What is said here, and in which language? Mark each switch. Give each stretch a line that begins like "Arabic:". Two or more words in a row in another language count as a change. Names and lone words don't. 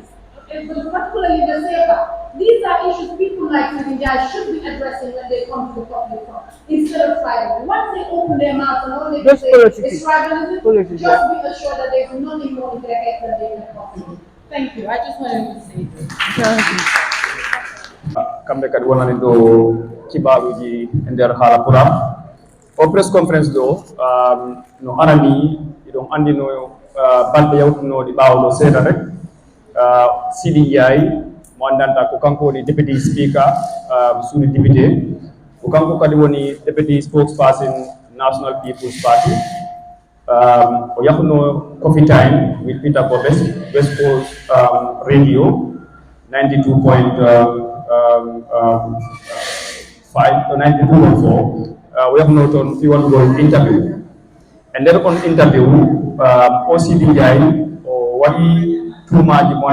English: Particularly the SEPA. These are issues people like Seedy Njie should be addressing when they come to the public forum instead of tribalism. Once they open their mouths and all they can say is tribalism, just be assured that there's nothing more in their head than they can possibly. Thank you. I just wanted to say this.
Fula: Kambe kadi wonani do kibaruji e nder haala puram o
English: press conference
Fula: do no arani iɗon andino balɗe yawtunoɗi ɓawɗo seeɗa rek Seedy Njie mo andanta ko kanko woni
English: deputy speaker
Fula: suudu député ko kanko kadi woni
English: deputy spokesperson
Fula: National People's Party o yahno coffee time with Peter Bobes West Coast radio 92.4 o yahno toon fi wonugol interview e nder on interview o Seedy Njie o waɗi tuumaji mo